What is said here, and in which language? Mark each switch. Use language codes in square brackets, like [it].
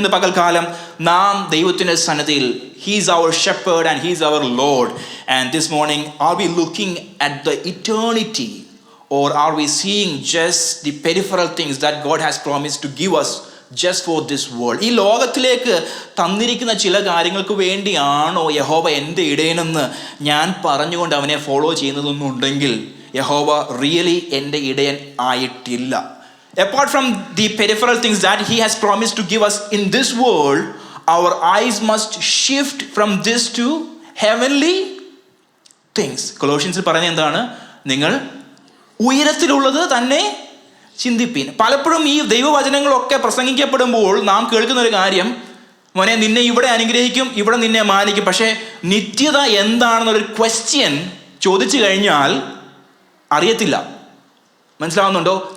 [ml] ഇന്ന് പകൽക്കാലം നാം ദൈവത്തിൻ്റെ സന്നിധിയിൽ, [en] He's our shepherd and he's our lord, and this morning are we looking at the eternity, or are we seeing just the peripheral things that God has promised to give us just for this world? [ml] ഈ ലോകത്തിലേക്ക് തന്നിരിക്കുന്ന ചില കാര്യങ്ങൾക്ക് വേണ്ടിയാണോ യഹോവ എൻ്റെ ഇടയനെന്ന് ഞാൻ പറഞ്ഞുകൊണ്ട് അവനെ ഫോളോ ചെയ്യുന്നതെന്നുണ്ടെങ്കിൽ യഹോവ റിയലി എൻ്റെ ഇടയൻ ആയിട്ടില്ല. [en] Apart from the peripheral things that he has promised to give us in this world, our eyes must shift from this to heavenly things. [ml] കൊളോഷ്യൻസിൽ പറയുന്നത് എന്താണ്? നിങ്ങൾ ഉയരത്തിലുള്ളത് തന്നെ ചിന്തിപ്പീൻ. പലപ്പോഴും ഈ ദൈവവചനങ്ങളൊക്കെ പ്രസംഗിക്കപ്പെടുമ്പോൾ നാം കേൾക്കുന്ന ഒരു കാര്യം, മോനെ നിന്നെ ഇവിടെ അനുഗ്രഹിക്കും, ഇവിടെ നിന്നെ മാനിക്കും, പക്ഷേ നിത്യത എന്താണെന്നൊരു ക്വസ്റ്റ്യൻ ചോദിച്ചു കഴിഞ്ഞാൽ അറിയത്തില്ല. മനസ്സിലാവുന്നുണ്ടോ?